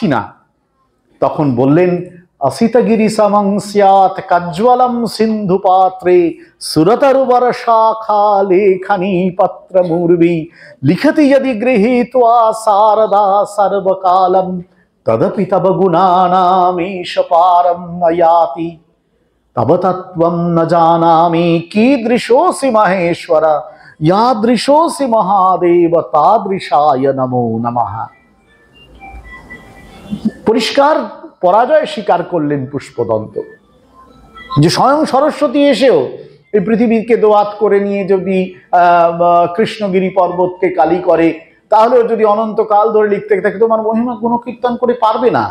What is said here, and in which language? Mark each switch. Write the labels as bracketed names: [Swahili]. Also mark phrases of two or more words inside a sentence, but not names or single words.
[Bangla] না, তখন বললেন, [Sanskrit] অসিতগিরি সমং স্যাৎ কাজ্জ্বলম সিন্ধু পাত্রে সুরতরুবর শাখা লেখনী পত্র মূর্বি লিখতি যদি গৃহীত্বা শারদা সর্বকালম তদপি তব গুণানামেশ পারম নয়াতি তব তত্ত্বম ন জানামি কীদৃশোসি মহেশ্বর यादृशोसि महादेव तादृशाय नमो नमः। [Bangla] পরিষ্কার পরাজয় স্বীকার করলেন পুষ্পদন্ত, যে স্বয়ং সরস্বতী এসেও এই পৃথিবীকে দোয়াত করে নিয়ে যদি কৃষ্ণগিরি পর্বতকে কালী করে, তাহলেও যদি অনন্তকাল ধরে লিখতে থাকে তোমার মহিমা গুণকীর্তন করে পারবে না।